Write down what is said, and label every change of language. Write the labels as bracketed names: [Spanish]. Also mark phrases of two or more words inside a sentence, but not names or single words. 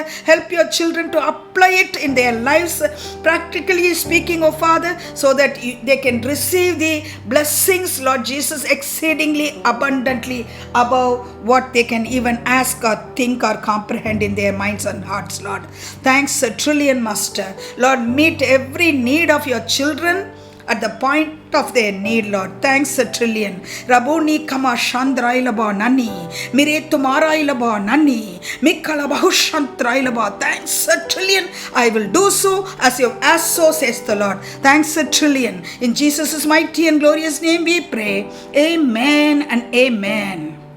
[English] Help your children to apply it in their lives, practically speaking, oh Father, so that they can receive the blessings, Lord Jesus, exceedingly abundantly above what they can even ask or think or comprehend in their minds and hearts, Lord. Thanks a trillion, Master. Lord, meet every need of your children at the point of their need, Lord. Thanks a trillion. Raboni kama shandrailaba nani. Mire tumarailaba nani. Mikala bahushantrailaba. Thanks a trillion. I will do so as you have asked, so says the Lord. Thanks a trillion. In Jesus' mighty and glorious name we pray. Amen and amen.